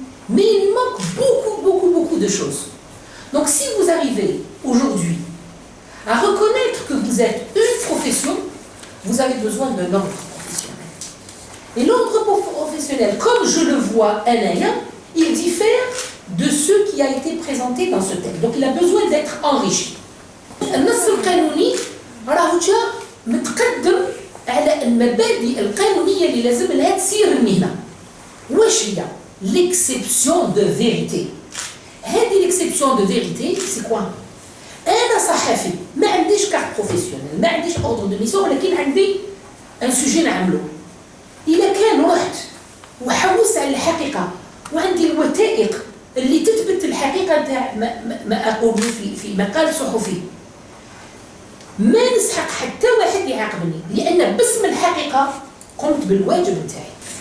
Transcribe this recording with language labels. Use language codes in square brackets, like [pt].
[fr] Mais il manque beaucoup de choses. Donc si vous arrivez aujourd'hui à reconnaître que vous êtes une profession, vous avez besoin d'un ordre professionnel. Et l'ordre professionnel, comme je le vois un à un, il diffère de ce qui a été présenté dans ce texte. Donc il a besoin d'être enrichi. [ar] النص القانوني راهو جا متقدم على المبادئ القانونية اللي لازم لها تسير المهنة. واش هي؟ L'exception de vérité. هذه [fr] l'exception de vérité c'est quoi؟ [ar] أنا صحفي ما عنديش كارت بروفيسيونيل، ما عنديش أوردر دو ميسيون، ولكن عندي ان سوجي نعملو. إلا كان رحت وحوست على الحقيقة وعندي الوثائق اللي تثبت الحقيقة نتاع ما أقوله في مقال صحفي، ما نسحق حتى واحد يعاقبني، لأن باسم الحقيقة قمت بالواجب نتاعي.